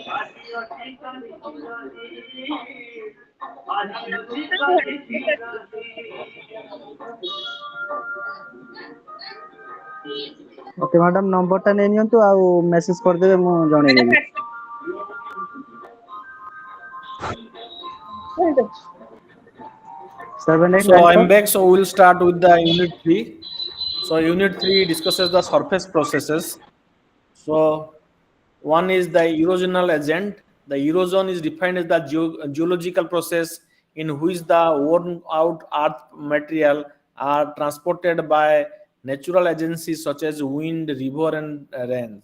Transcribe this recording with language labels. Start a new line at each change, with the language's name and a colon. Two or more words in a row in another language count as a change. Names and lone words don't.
English: OK madam
Odia: ନମ୍ବର ଟା ନେଇ ନିଅନ୍ତୁ ଆଉ ମେସେଜ କରିଦେବେ ମୁଁ ଜଣେଇଦେବି। କୁହନ୍ତୁ। 7895
English: So I'm back. So we'll start with the unit 3. So unit 3 discusses the surface processes. So one is the erosional agent. The erosion is defined as the geological process in which the worn out earth material are transported by natural agencies such as wind, river, and rain.